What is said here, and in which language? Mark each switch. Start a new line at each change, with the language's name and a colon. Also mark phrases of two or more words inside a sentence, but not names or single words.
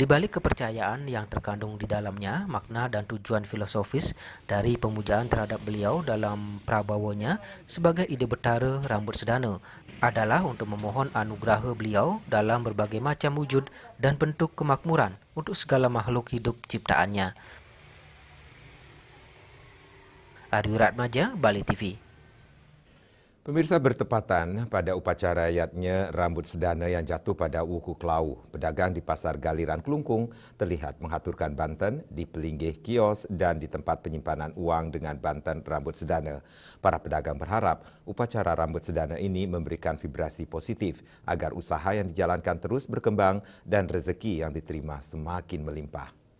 Indonesian: Di balik kepercayaan yang terkandung di dalamnya, makna dan tujuan filosofis dari pemujaan terhadap beliau dalam prabawonya sebagai ide betara rambut sedana adalah untuk memohon anugerah beliau dalam berbagai macam wujud dan bentuk kemakmuran untuk segala makhluk hidup ciptaannya. Aryu Ratmaja, Bali TV. Pemirsa, bertepatan pada upacara yatnya rambut sedana yang jatuh pada Wuku Klau, pedagang di Pasar Galiran Kelungkung terlihat mengaturkan banten di pelinggih kios dan di tempat penyimpanan uang dengan banten rambut sedana. Para pedagang berharap upacara rambut sedana ini memberikan vibrasi positif agar usaha yang dijalankan terus berkembang dan rezeki yang diterima semakin melimpah.